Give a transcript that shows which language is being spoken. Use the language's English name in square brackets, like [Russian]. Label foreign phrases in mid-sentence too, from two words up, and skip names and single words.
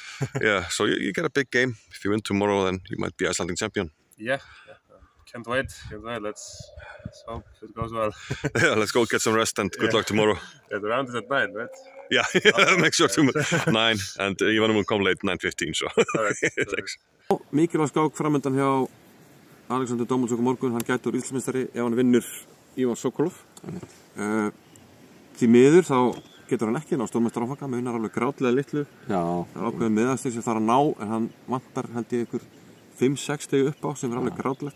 [English] Yeah, so you get a big game. If you win tomorrow, then you might be Icelandic champion. Yeah. Can't wait. Let's hope it goes well. Yeah, let's go get some rest and good luck tomorrow. Yeah, the round is at 9, right? Yeah, make sure to 9 and Ivan will come late 9:15. So. Thanks. [Icelandic] Mikilvæg skák framöndan hjá Alexander Domalchuk morgun. Hann gætur Íslandsmeistari ef hann vinnur Ivan Sokolov. Því miður þá getur hann ekki ná stórmeistarafanga, munar alveg grátlega litlu. Já. Það er ákveðin meðastig sem þarf að ná, en hann vantar held ég ykkur 5-6 stigi upp á sem er alveg grátlegt.